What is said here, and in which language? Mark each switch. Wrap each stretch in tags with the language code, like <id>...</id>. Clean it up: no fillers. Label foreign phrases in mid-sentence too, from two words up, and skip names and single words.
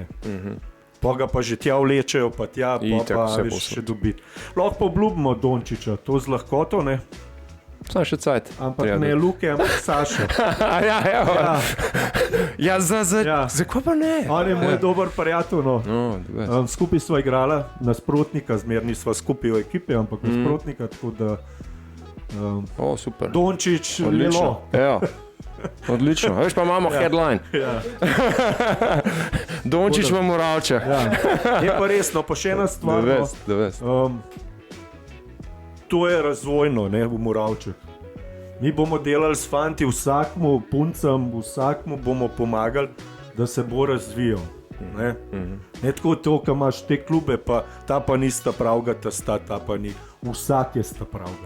<sl>Pa ga pa že tja vlečejo, pa tja, Itak, pa vse veš, povsod. še dobiti. Lahko pa obljubimo Dončiča, to z lahkoto, ne. Sam še cajt. Ampak ne Luke, ampak Sašo. ja, Ja, Ja. Zakaj pa ne? on je moj dober prijatelj, no.</sl> <en>No, the best.</en> <sl>Skupaj sva igrala nasprotnika, zmer nisva skupaj v ekipi, ampak nasprotnika, tako da O, super. Dončić, Odlično. Lelo. Ja. Odlično. Veš pa imamo headline. Ja. Dončić v Moravčah. Ja. Je pa resno, pa še ena stvar.</sl> <en>The best.</en> <sl>To je razvojno, ne, v Moravčah. Mi bomo delali s fanti, vsakmu puncam, vsakmu bomo pomagali, da se bo razvijal. Ne, ne tako to, ko imaš te klube, pa ta pa nista pravga, ta pa ni. Vsak je sta pravga.</sl>